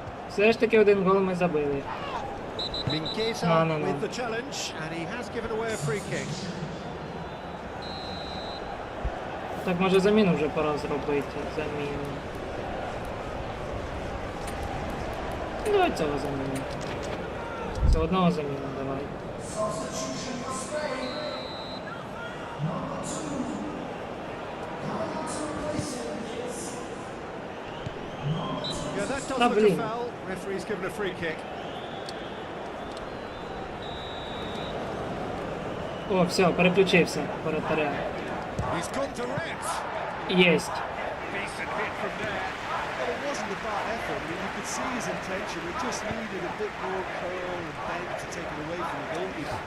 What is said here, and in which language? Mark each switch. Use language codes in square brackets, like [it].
[uk] Все ж таки один гол ми забили. [en] Mingueza No. with the challenge, and he has given away a free kick. [uk] Так, може заміну вже пора зробити. Заміну. Давай цього заміну. Це одного заміну давай. [en] Yeah, that does Ah, look a [uk] blin. [en] foul. Referee's given a free kick. [uk] О, все, переключився воротаря. [en] He's gone direct. [uk] Єсть. [en] Decent hit from there. Well, it wasn't a bad effort. I mean, you could see his intention. It just needed a bit more curl and bend to take it away from the goalkeeper.